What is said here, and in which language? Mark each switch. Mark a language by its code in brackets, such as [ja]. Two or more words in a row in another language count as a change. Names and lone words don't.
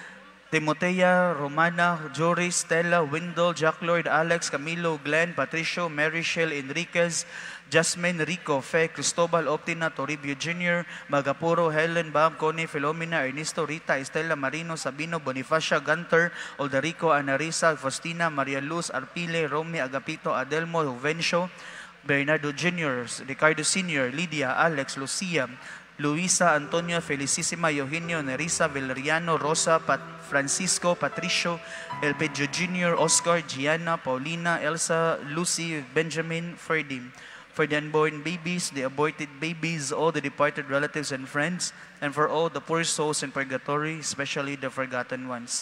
[en] Timotea, Romana, Jory, Stella, Wendell, Jack Lloyd, Alex, Camilo, Glenn, Patricio, Mary Shell, Enriquez, Jasmine, Rico, Fe, Cristobal, Optina, Toribio Jr., Magapuro, Helen, Bob, Connie, Filomena, Ernesto, Rita, Estela, Marino, Sabino, Bonifacia, Gunter, Oldarico, Anarisa, Faustina, Maria Luz, Arpile, Romy, Agapito, Adelmo, Juvencio, Bernardo Jr., Ricardo Sr., Lydia, Alex, Lucia, Luisa, Antonio, Felicissima, Eugenio, Nerissa, Valeriano, Rosa, Francisco, Patricio, Elpedio Jr., Oscar, Gianna, Paulina, Elsa, Lucy, Benjamin, Ferdy. For the unborn babies, the aborted babies, all the departed relatives and friends, and for all the poor souls in purgatory, especially the forgotten ones.